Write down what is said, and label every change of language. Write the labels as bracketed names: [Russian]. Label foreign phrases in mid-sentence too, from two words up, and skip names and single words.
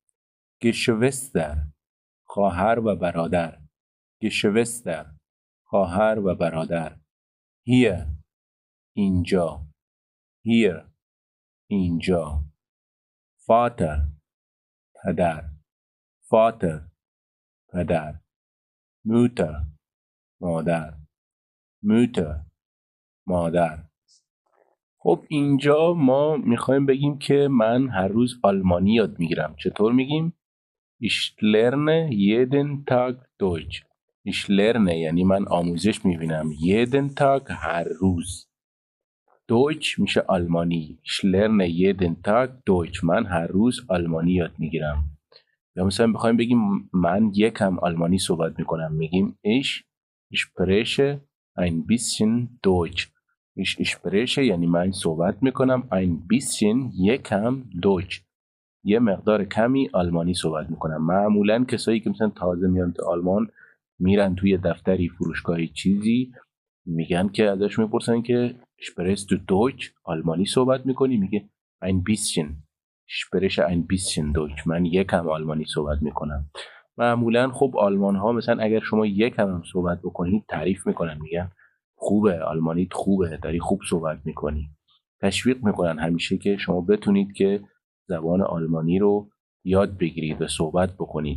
[Persian] گشوستر خواهر و برادر، گشوستر خواهر و برادر، هیر اینجا، هیر اینجا، فاتر پدر، فاتر پدر، موتر مادر، موتر مادر. خب اینجا ما میخوایم بگیم که من هر روز آلمانی یاد میگیرم. چطور میگیم؟ [German] Ich lerne jeden Tag Deutsch. Ich lerne [Persian] یعنی من آموزش میبینم. [German] jeden Tag [Persian] هر روز. Deutsch میشه آلمانی. [German] Ich lerne jeden Tag Deutsch. [Persian] من هر روز آلمانی یاد میگیرم. یا مثلا بخوایم بگیم من یکم آلمانی صحبت میکنم، میگیم [German] ich spreche ein bisschen Deutsch. ich spreche [Persian] یعنی من صحبت میکنم [German] ein bisschen [Persian] یکم Deutsch. یه مقدار کمی آلمانی صحبت میکنم. معمولا کسایی که مثلا تازه میان تو آلمان میرن توی دفتری فروشگاهی چیزی میگن که ازش میپرسن که [German] sprichst du Deutsch؟ [Persian] آلمانی صحبت میکنی؟ میگه [German] ein bisschen spreche ein bisschen Deutsch. [Persian] من یکم آلمانی صحبت میکنم. معمولا خب آلمان ها مثلا اگر شما یکم هم صحبت بکنید تعریف میکنن، میگن خوبه، آلمانیت خوبه، داری خوب صحبت میکنی. تشویق میکنن همیشه که شما بتونید که زبان آلمانی رو یاد بگیرید و صحبت بکنید.